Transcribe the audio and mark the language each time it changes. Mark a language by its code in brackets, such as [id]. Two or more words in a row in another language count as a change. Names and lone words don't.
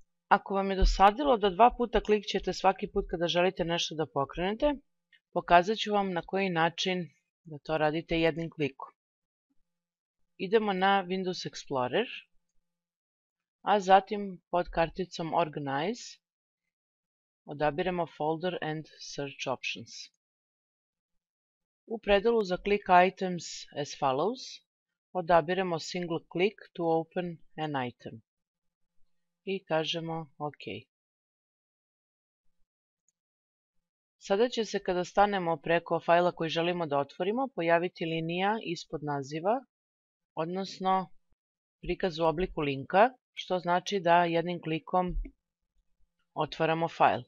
[sr] Ako vam je dosadilo da 2 puta klikćete svaki put kada želite nešto da pokrenete, pokazat ću vam na koji način da to radite jednim klikom. Idemo na Windows Explorer, a zatim pod karticom Organize odabiremo [en] Folder and Search Options. [sr] U predelu za [en] Click Items as follows [sr] odabiremo [en] Single Click to open an item [sr] i kažemo OK. Sada će se kada stanemo preko fajla koji želimo da otvorimo pojaviti linija ispod naziva, odnosno prikaz u obliku linka, što znači da jednim klikom otvaramo fajl.